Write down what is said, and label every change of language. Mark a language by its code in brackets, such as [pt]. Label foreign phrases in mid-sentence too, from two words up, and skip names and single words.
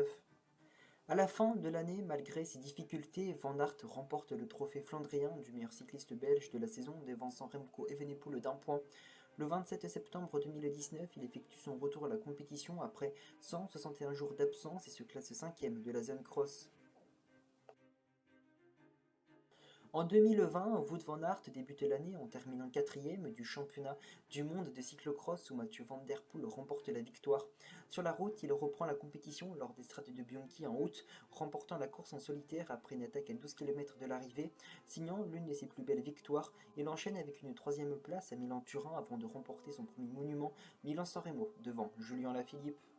[fr] À la fin de l'année, malgré ses difficultés, Van Aert remporte le trophée flandrien du meilleur cycliste belge de la saison, dévançant Remco Evenepoel d'un point. Le 27 septembre 2019, il effectue son retour à la compétition après 161 jours d'absence et se classe 5e de la zone cross. En 2020, Wout van Aert débute l'année en terminant 4e du championnat du monde de cyclocross où Mathieu Van Der Poel remporte la victoire. Sur la route, il reprend la compétition lors des Strades de Bianchi en août, remportant la course en solitaire après une attaque à 12 km de l'arrivée. Signant l'une de ses plus belles victoires, il enchaîne avec une 3e place à Milan-Turin avant de remporter son premier monument, Milan-San Remo, devant Julian Lafilippe.